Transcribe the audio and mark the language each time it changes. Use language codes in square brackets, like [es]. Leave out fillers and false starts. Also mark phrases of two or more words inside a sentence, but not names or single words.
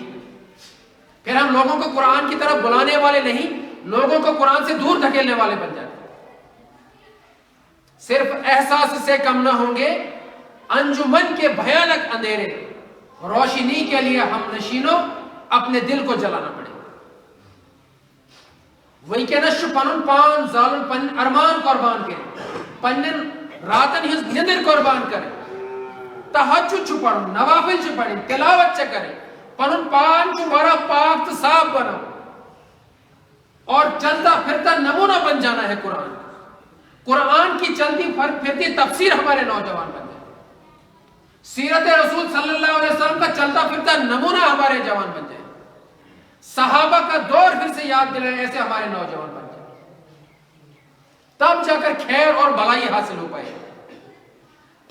[ur] پھر ہم لوگوں کو قرآن کی طرف بلانے والے نہیں، لوگوں کو قرآن سے دور دھکیلنے والے بن جاتے ہیں۔ صرف احساس سے کم نہ ہوں گے انجمن کے بھیانک اندھیرے، روشنی کے لیے ہم نشینوں اپنے دل کو جلانا پڑے گا۔ [ks] وہی کہ نش پنن پان زالن پن ارمان قربان کرے، پنن راتن ہز نندر قربان کرے، تہجد چھ پڑھن، نوافل چھ پڑھن، تلاوت چھ کرے، پنن پان چھ بڑا پاک تو صاف بنا، [ur] اور چلتا پھرتا نمونہ بن جانا ہے قرآن۔ قرآن کی چلتی پھرتی تفسیر ہمارے نوجوان بن جائے، سیرت رسول [ar] صلی اللہ علیہ وسلم [ur] کا چلتا پھرتا نمونہ ہمارے جوان بن جائے، صحابہ کا دور پھر سے یاد دلائیں، ایسے ہمارے نوجوان بن جائے، تب جا کر خیر اور بھلائی حاصل ہو پائے۔